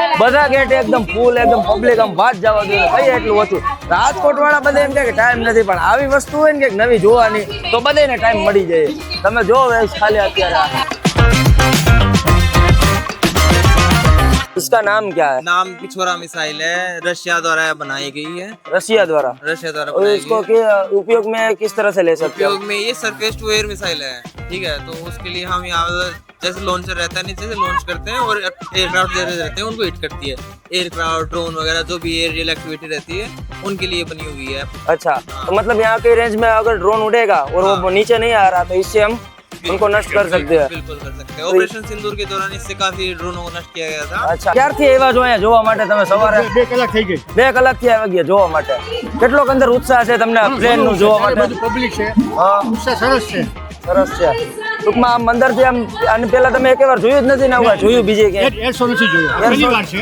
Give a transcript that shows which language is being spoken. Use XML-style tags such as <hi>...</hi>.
<gu>બધા ગેટ એકદમ ફૂલ, એકદમ પબ્લિક આમ વાત જવા દે કઈ એટલું ઓછું. રાજકોટ વાળા બધા એમ કે ટાઈમ નથી, પણ આવી વસ્તુ હોય ને કે નવી જોવાની તો બધાને ટાઈમ મળી જાય. તમે જો ખાલી અત્યારે</gu> <hi>इसका नाम क्या है? नाम पिछोरा मिसाइल है, रशिया द्वारा बनाई गई है. रशिया द्वारा बनाई इसको उपयोग में किस तरह से ले सकते हैं? उपयोग में ये सरफेस टू एयर मिसाइल है, ठीक है. तो उसके लिए हम यहाँ जैसे लॉन्चर रहता है नीचे से लॉन्च करते हैं और एयरक्राफ्ट रहते हैं उनको हिट करती है. एयरक्राफ्ट, ड्रोन वगैरह जो भी एरियल एक्टिविटी रहती है उनके लिए बनी हुई है. अच्छा, तो मतलब यहाँ के रेंज में अगर ड्रोन उड़ेगा और वो नीचे नहीं आ रहा तो इससे हम उनको नष्ट कर सकते हैं. बिल्कुल कर सकते हैं. ऑपरेशन सिंदूर के दौरान इससे काफी ड्रोनों को नष्ट किया गया था.</hi> <gu>અચ્છા, ક્યારથી આવ્યા છો અહીંયા જોવા માટે તમે? સવારે 2 કલાક થઈ ગઈ. 2 કલાકથી આવી ગયા જોવા માટે. કેટલો અંદર ઉત્સાહ છે તમને પ્લેન નું જોવા માટે? બધું પબ્લિક છે, હા, ઉત્સાહ સરસ છે. સરસ છે. ટૂંકમાં આમ અંદરથી આમ આની પહેલા તમે એક વાર જોયું જ નથી ને? આવું જોયું બીજે ક્યાંય? એર શો નથી જોયો, પહેલી વાર છે.</gu>